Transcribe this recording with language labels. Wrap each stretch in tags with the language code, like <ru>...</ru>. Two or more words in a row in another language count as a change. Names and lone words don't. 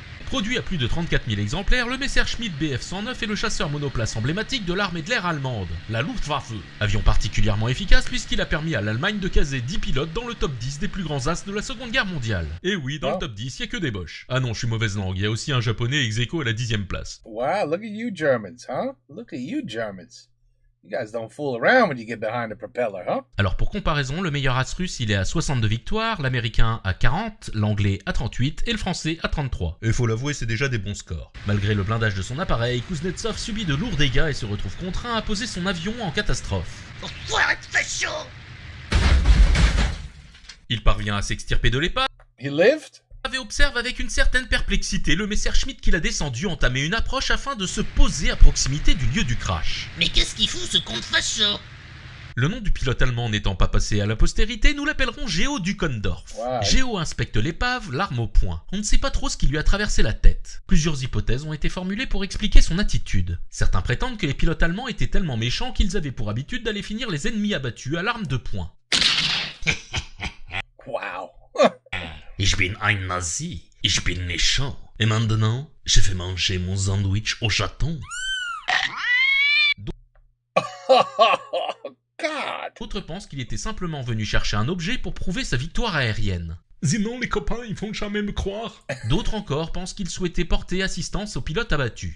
<fr>Produit à plus de 34 000 exemplaires, le Messerschmitt Bf-109 est le chasseur monoplace emblématique de l'armée de l'air allemande, la Luftwaffe. Avion particulièrement efficace puisqu'il a permis à l'Allemagne de caser 10 pilotes dans le top 10 des plus grands as de la Seconde Guerre mondiale. Et oui, dans le top 10, il n'y a que des boches. Ah non, je suis mauvaise langue, il y a aussi un japonais</fr> <la>ex aequo</la> <fr>à la 10e place.</fr> <en>Wow, look at you Germans, huh? Look at you Germans. You guys don't fool around when you get behind the propeller, huh?</en> <fr>Alors pour comparaison, le meilleur as russe il est à 62 victoires, l'américain à 40, l'anglais à 38 et le français à 33. Et faut l'avouer, c'est déjà des bons scores. Malgré le blindage de son appareil, Kuznetsov subit de lourds dégâts et se retrouve contraint à poser son avion en catastrophe. Enfoiré de facho! Il parvient à s'extirper de l'épave.</fr> <en>He lived?</en> <fr>Et observe avec une certaine perplexité le Messerschmitt qu'il a descendu entamer une approche afin de se poser à proximité du lieu du crash. Mais qu'est-ce qu'il fout ce con de facho? Le nom du pilote allemand n'étant pas passé à la postérité, nous l'appellerons Geo Dukendorf. Wow. Geo inspecte l'épave, l'arme au poing. On ne sait pas trop ce qui lui a traversé la tête. Plusieurs hypothèses ont été formulées pour expliquer son attitude. Certains prétendent que les pilotes allemands étaient tellement méchants qu'ils avaient pour habitude d'aller finir les ennemis abattus à l'arme de poing. Wow.</fr> <de>Ich bin ein Nazi. Ich bin méchant.</de> <fr>Et maintenant, je vais manger mon sandwich au chaton. God. D'autres pensent qu'il était simplement venu chercher un objet pour prouver sa victoire aérienne. Sinon, les copains, ils vont jamais me croire. D'autres encore pensent qu'il souhaitait porter assistance aux pilotes abattus.</fr>